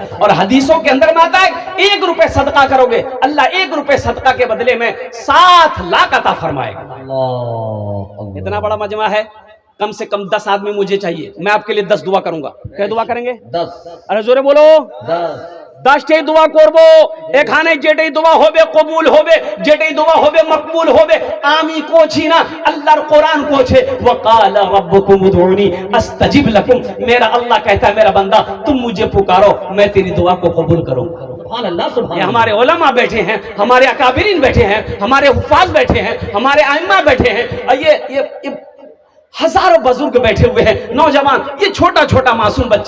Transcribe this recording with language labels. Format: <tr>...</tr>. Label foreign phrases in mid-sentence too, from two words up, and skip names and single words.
<ur>اور حدیثوں کے اندر میں آتا ہے 1 روپے صدقہ کرو گے, اللہ 1 روپے صدقہ کے بدلے میں 7 لاکھ عطا فرمائے گا. اتنا بڑا مجمع ہے, کم سے کم 10 آدمی مجھے چاہیے, میں آپ کے لیے 10 دعا کروں گا. کیا دعا کریں گے؟ 10. ارے زورے بولو.</ur> <bn>10 دعا করবো, এখানে যেটাই দোয়া হবে কবুল হবে, যেটাই দোয়া হবে মকবুল হবে. আমি কোছি না, আল্লাহর কোরআন কোছে</bn> <ar>وقال ربكم ادعوني استجب لكم.</ar> <ur>میرا اللہ کہتا ہے میرا بندہ تم مجھے پکارو میں تیری دعا کو قبول کروں گا. سبحان اللہ سبحان یہ اللہ. ہمارے علماء بیٹھے ہیں, ہمارے اکابرین بیٹھے ہیں, ہمارے حفاظ بیٹھے ہیں, ہمارے ائمہ بیٹھے ہیں, یہ ہزاروں بزرگ بیٹھے ہوئے ہیں, نوجوان, یہ چھوٹا چھوٹا معصوم بچہ.</ur>